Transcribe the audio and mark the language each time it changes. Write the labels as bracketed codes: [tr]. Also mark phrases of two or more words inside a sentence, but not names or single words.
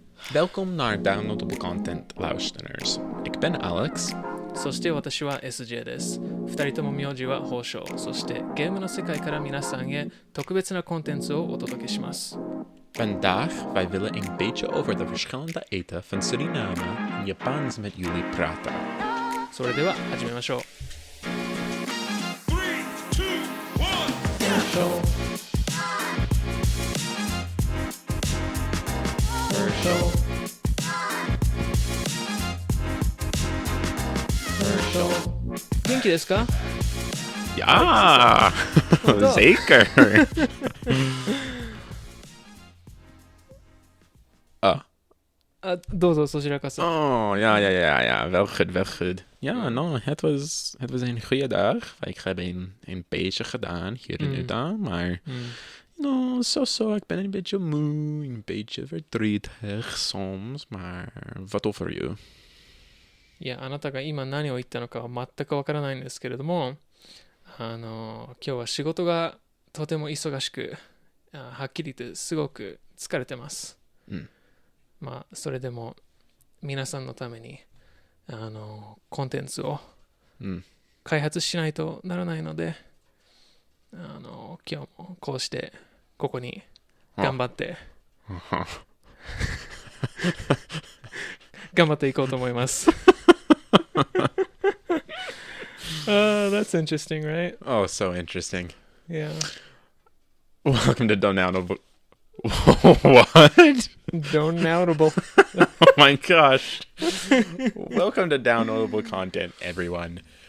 [nl] Welkom naar DownNotableContent luisteraars. Ik ben Alex. [ja] そして私は SJ です。2人とも名字は宝生。そしてゲームの世界から皆さんへ特別なコンテンツをお届けします。 [nl] Vandaag wij willen een beetje over de verschillende eten van Suriname en Japans met jullie praten. [ja] それでは始めましょう。元気ですか? [nl] Ja, zeker. [ja] どうぞそちらこそ。 [nl] Oh, ja. Wel goed. Ja, no, het was een goede dag. Ik heb een beetje gedaan hier en daar, maar no, zo, ik ben een beetje moe, een beetje verdrietig soms, maar wat over you? [ja] いや、あなたが今何を言ったのかは全くわからないんですけれども、今日は仕事がとても忙しく、はっきり言ってすごく疲れてます。まあ、それでも皆さんのために、コンテンツを開発しないとならないので、今日もこうしてここに頑張って頑張っていこうと思います。 [en] That's interesting, right? Oh, so interesting. Yeah. Welcome to DownNotableContent. What? DownNotable. Oh my gosh. Welcome to DownNotableContent, everyone.